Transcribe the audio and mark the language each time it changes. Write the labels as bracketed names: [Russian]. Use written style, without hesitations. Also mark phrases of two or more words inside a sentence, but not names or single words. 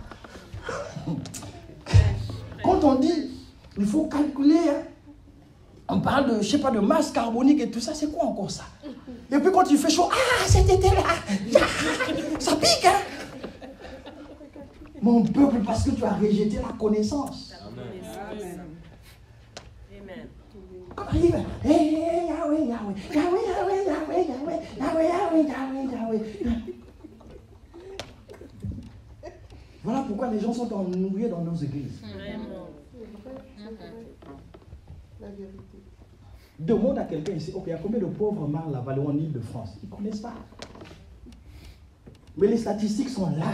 [French] Quand on dit, il faut calculer, hein, on parle de, je sais pas, de masse carbonique et tout ça, c'est quoi encore ça? Et puis quand il fait chaud, ah, cet été-là, ça pique, hein? Mon peuple, parce que tu as rejeté la connaissance. Amen. Amen. Quand on arrive, hey, Yahweh, Yahweh, Yahweh, Yahweh, Yahweh, Yahweh, Yahweh, Yahweh, Yahweh, Yahweh. Voilà pourquoi les gens sont ennuyés dans nos églises. Vraiment. La vérité. Demande à quelqu'un ici, ok, il y a combien de pauvres marins là-bas en Île-de-France? Ils ne connaissent pas. Mais les statistiques sont là.